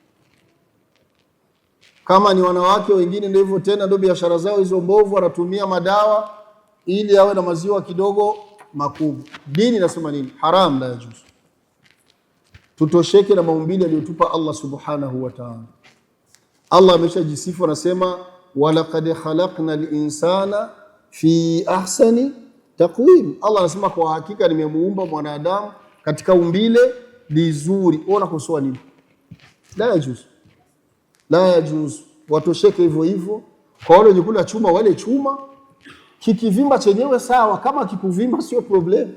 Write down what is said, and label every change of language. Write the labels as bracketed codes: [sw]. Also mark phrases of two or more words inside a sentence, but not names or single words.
[sw] Kama ni wanawake wengine ndio hivyo tena, ndio biashara zao hizo mbovu, anatumia madawa ili awe na maziwa kidogo makubwa. Dini inasema nini? Haram, [ar] لا يجوز. [sw] Tutosheke na maumbile aliyotupa Allah [ar] سبحانه وتعالى. [sw] Allah ameshajisifu, anasema [ar] ولقد خلقنا الإنسان في أحسن تقويم. [sw] Allah anasema kwa hakika nimemuumba mwanadamu katika umbile lizuri. Ona kusoa nini? [ar] لا يجوز. لا يجوز. [sw] Watosheke hivyo hivyo. Kwa wale wenye kula chuma wale chuma, kikivimba chenyewe sawa, kama kikuvimba sio problem.